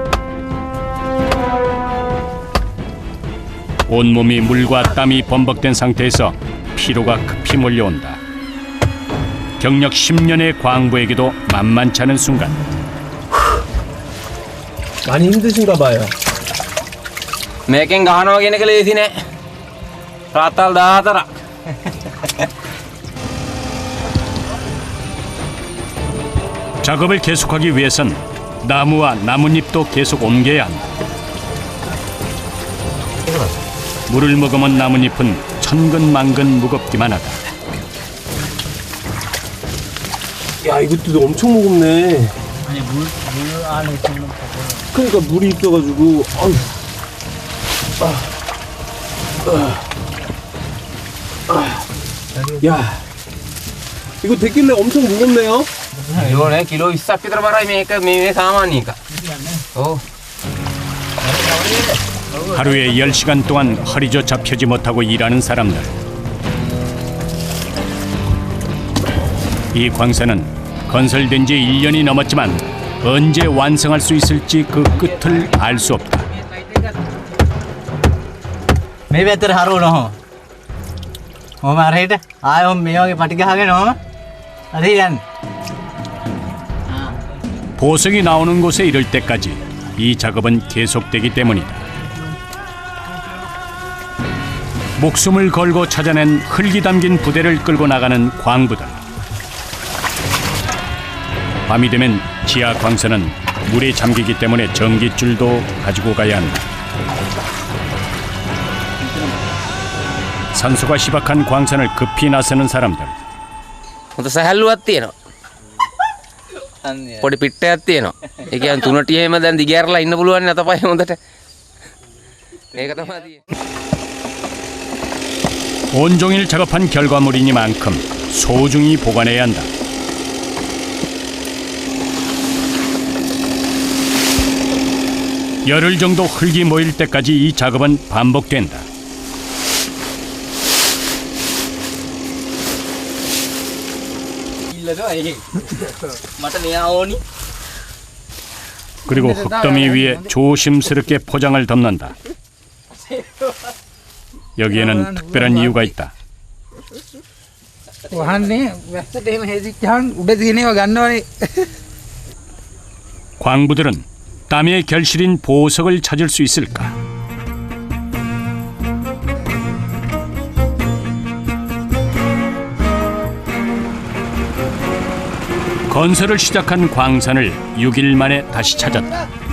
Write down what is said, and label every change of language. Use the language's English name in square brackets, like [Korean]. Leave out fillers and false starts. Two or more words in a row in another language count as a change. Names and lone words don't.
[Korean] 온몸이 물과 땀이 범벅된 상태에서 피로가 급히 몰려온다. 경력 10년의 광부에게도 만만치 않은 순간. 많이 힘드신가 봐요. [Sinhala] මේකෙන් ගහනවා කියන එක ලේසි නෑ. රාත්තල් 14ක්. [Korean] 작업을 계속하기 위해선 나무와 나뭇잎도 계속 옮겨야 한다. 물을 머금은 나뭇잎은 천근만근 무겁기만 하다. 야, 이것도 엄청 무겁네. 아니 물 안에 있는 그러니까 물이 있어가지고. 아유. 야, 이거 데킬레 엄청 무겁네요. [Sinhala] 이거네 කිලෝ 20ක් විතර බරයි මේක මේ සාමාන්‍ය එක. ඔව්. [Korean] 하루에 10시간 동안 허리조차 펴지 못하고 일하는 사람들. 이 광산은 건설된 지 1년이 넘었지만 언제 완성할 수 있을지 그 끝을 알 수 없다. [Sinhala] මේ පැත්තට හරවන ඔහොම. ඔහොම අරහෙට ආයෙ ඔහොම මේ වගේ පටි ගහගෙන ඔහොම අරේ යන්න. [Korean] 보석이 나오는 곳에 이를 때까지 이 작업은 계속되기 때문이다. 목숨을 걸고 찾아낸 흙이 담긴 부대를 끌고 나가는 광부들. 밤이 되면 지하 광산은 물에 잠기기 때문에 전기줄도 가지고 가야 한다. 산소가 희박한 광산을 급히 나서는 사람들. [Sinhala] හොඳ සහැල්ලුවක් තියෙනවා. පොඩි පිට්ටයක් තියෙනවා. ඒ කියන්නේ තුනටියෙම දැන් දිගෑරලා ඉන්න පුළුවන් නේ අතපය හොඳට. මේක තමයි තියෙන්නේ. [Korean] 온종일 작업한 결과물이니만큼 소중히 보관해야 한다. 열흘 정도 흙이 모일 때까지 이 작업은 반복된다. [Sinhala] මට මෙයා ඕනි. [Korean] 그리고 흙더미 위에 조심스럽게 포장을 덮는다. 여기에는 특별한 이유가 있다. [Sinhala] වහන්නේ වැස්සට එහෙම හේදිච්චහන් උඩ තියෙනව ගන්නවනේ. [Korean] 광부들은 땀의 결실인 보석을 찾을 수 있을까? 건설을 시작한 광산을 6일 만에 다시 찾았다.